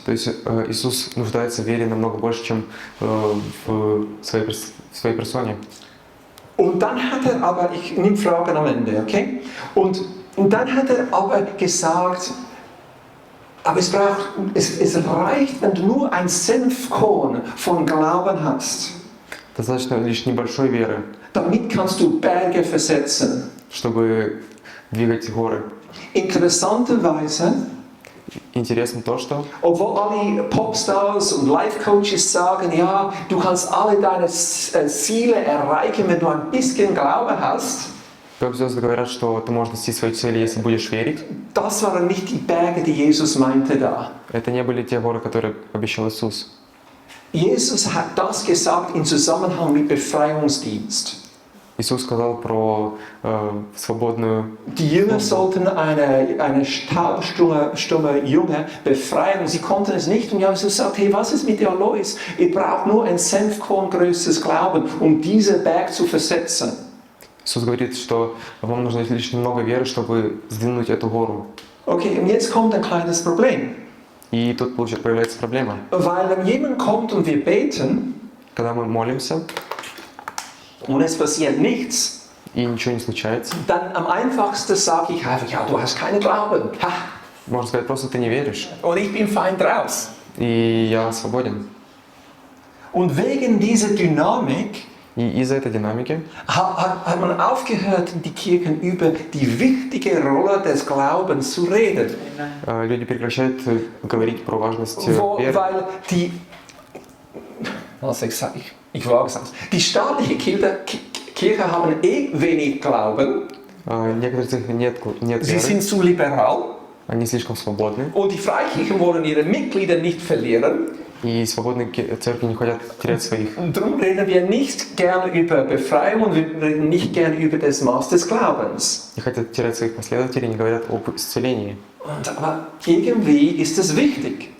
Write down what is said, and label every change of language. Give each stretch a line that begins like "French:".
Russian: То есть Иисус нуждается в вере намного больше, чем в своей персоне.
German: Und dann hat er aber, ich nehme Fragen am Ende, okay? Und dann hat er aber gesagt, aber es reicht, wenn du nur ein Senfkorn von Glauben hast.
Russian: Достаточно лишь небольшой веры,
German: Damit kannst du Berge versetzen.
Russian: чтобы двигать горы.
German: Interessanterweise,
Russian: Интересно то, что
German: obwohl alle Popstars und Life-Coaches sagen, ja, du kannst alle deine Ziele erreichen, wenn du ein bisschen Glaube hast,
Russian: поп-звезды говорят, что ты можешь достичь своей цели, если будешь верить.
German: das waren nicht die Berge, die Jesus meinte da.
Russian: Это не были те горы, которые обещал Иисус.
German: Jesus hat das gesagt im Zusammenhang mit Befreiungsdienst.
Russian: Иисус сказал про свободную...
German: Die Jünger sollten eine taubstumme Junge befreien. Sie konnten es nicht. Und Jesus sagt, hey, was ist mit dir los? Ihr braucht nur ein Senfkorn größtes Glauben, um diesen Berg zu versetzen.
Russian: Иисус говорит, что вам нужно лишь немного веры, чтобы сдвинуть эту гору.
German: Okay, und jetzt kommt ein kleines Problem.
Russian: И тут появляется проблема.
German: Weil wenn jemand kommt und wir beten
Russian: Когда мы молимся,
German: und es passiert nichts,
Russian: и ничего не случается,
German: dann am einfachsten sage ich einfach, ja, du hast keinen Glauben. Ha,
Russian: можно сказать, просто ты не веришь,
German: und ich bin fein draus.
Russian: и я свободен.
German: Und wegen dieser Dynamik
Russian: И из-за этой динамики
German: hat man aufgehört, in die Kirchen über die wichtige Rolle des Glaubens zu reden.
Russian: люди прекращают говорить про важность веры.
German: Weil die, also ich wage es aus, die staatliche Kirche haben wenig Glauben,
Russian: Некоторых из них нет
German: sie
Russian: веры,
German: sind zu liberal
Russian: они слишком свободны,
German: und die Freikirchen wollen ihre Mitglieder nicht verlieren.
Russian: и свободные церкви не хотят терять своих.
German: Und darum reden wir nicht gerne über Befreiung und wir reden nicht gerne über das Maß des Glaubens.
Russian: Не хотят терять своих последователей, не говорят об исцелении.
German: Aber irgendwie ist es wichtig,